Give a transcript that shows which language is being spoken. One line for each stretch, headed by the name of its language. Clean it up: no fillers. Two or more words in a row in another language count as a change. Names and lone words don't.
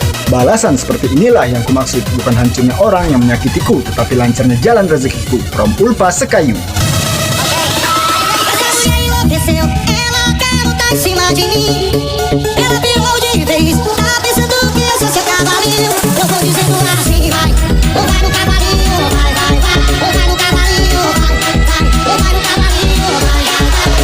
Indonesian: Balasan seperti inilah yang kumaksud, bukan hancurnya orang yang menyakitiku, tetapi lancarnya jalan rezekiku.
English: From Ulfa Sekayu.
Portuguese: Desceu, ela quer lutar em cima de mim. Ela pirou de vez, tá pensando que eu sou seu cavalinho. Eu vou dizendo assim, vai, ou vai no cavalinho, vai, vai, vai. Ou vai no cavalinho, vai, vai. Ou vai no cavalinho, vai, vai, vai.